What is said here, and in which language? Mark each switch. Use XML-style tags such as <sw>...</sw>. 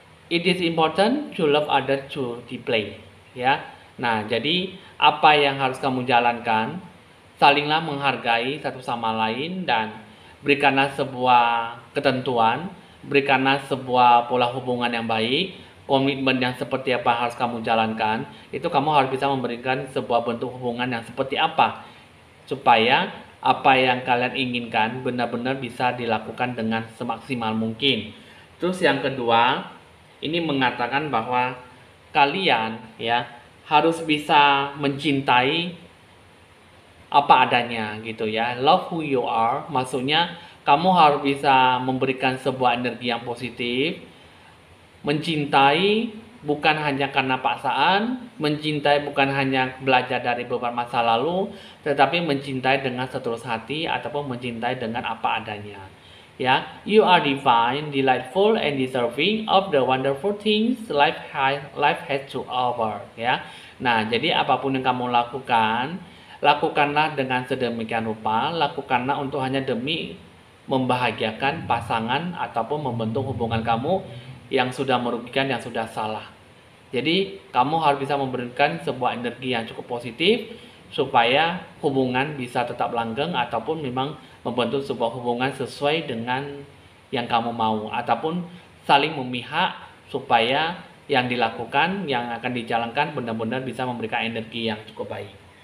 <en>It is important to love others to deeply ya.</en> <id>Nah, jadi apa yang harus kamu jalankan, salinglah menghargai satu sama lain dan berikanlah sebuah ketentuan, berikanlah sebuah pola hubungan yang baik, komitmen yang seperti apa harus kamu jalankan. Itu kamu harus bisa memberikan sebuah bentuk hubungan yang seperti apa supaya apa yang kalian inginkan benar-benar bisa dilakukan dengan semaksimal mungkin. Terus yang kedua, ini mengatakan bahwa kalian ya harus bisa mencintai apa adanya gitu ya.</id> <en>Love who you are,</en> <id>maksudnya kamu harus bisa memberikan sebuah energi yang positif, mencintai bukan hanya karena paksaan, mencintai bukan hanya belajar dari beberapa masa lalu, tetapi mencintai dengan setulus hati ataupun mencintai dengan apa adanya.</id> <en>Ya, you are divine, delightful, and deserving of the wonderful things life has to offer.</en> <id>Ya, nah jadi apapun yang kamu lakukan, lakukanlah dengan sedemikian rupa, lakukanlah untuk hanya demi membahagiakan pasangan ataupun membentuk hubungan kamu yang sudah merugikan, yang sudah salah. Jadi kamu harus bisa memberikan sebuah energi yang cukup positif supaya hubungan bisa tetap langgeng ataupun memang membentuk sebuah hubungan sesuai dengan yang kamu mau, ataupun saling memihak supaya yang dilakukan, yang akan dijalankan benar-benar bisa memberikan energi yang cukup baik.</id>